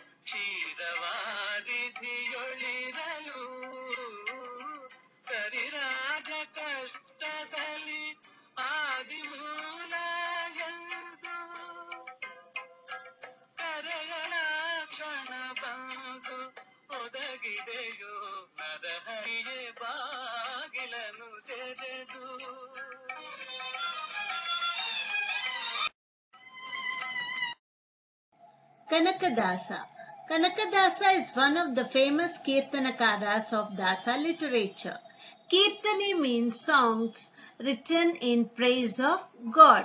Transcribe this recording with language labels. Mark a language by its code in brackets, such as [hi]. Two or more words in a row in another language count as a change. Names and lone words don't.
[kn] ಕ್ಷೀರವಾದಿಧಿಯೊಳಿರಲು ಕರಿರಾಜ ಕಷ್ಟದಲ್ಲಿ ಆದಿಮೂಲ ಎಂದು ಕರೆಗಳ ಕ್ಷಣ ಬಂದು ಒದಗಿದೆಯೋ ನರಹರಿಯೇ ಬಾಗಿಲನು ತೆರೆದು [en] Kanakadasa. Kanakadasa is one of the famous Kirtanakaras of Dasa literature. Kirtani means songs written in praise of God.